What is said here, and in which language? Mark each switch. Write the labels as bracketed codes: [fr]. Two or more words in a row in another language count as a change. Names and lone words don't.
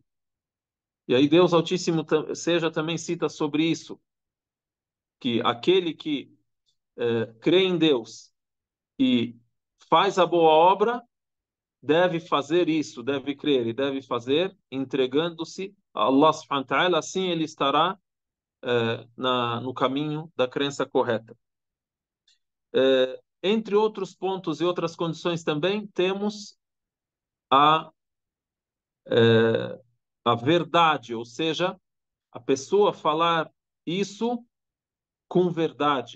[pt] E aí Deus Altíssimo seja também cita sobre isso, que aquele que crê em Deus e faz a boa obra, deve fazer isso, deve crer e deve fazer, entregando-se a Allah [ar] سبحانه وتعالى, [pt] assim ele estará no caminho da crença correta. Entre outros pontos e outras condições também, temos a, a verdade, ou seja, a pessoa falar isso com verdade.